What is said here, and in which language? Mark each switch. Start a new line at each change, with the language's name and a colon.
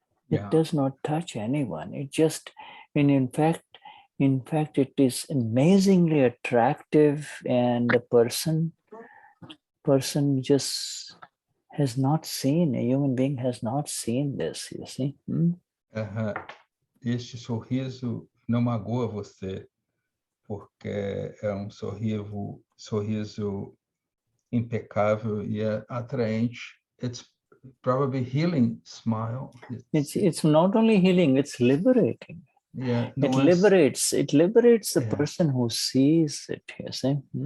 English: It does not touch anyone. It just, and in fact, it is amazingly attractive, and the person just has not seen, a human being has not seen this, you see.
Portuguese: Este sorriso não magoa você, porque é um sorriso impecável e é atraente.
English: It's probably healing smile. It's not only healing, it's liberating. It liberates the person who sees it, you see.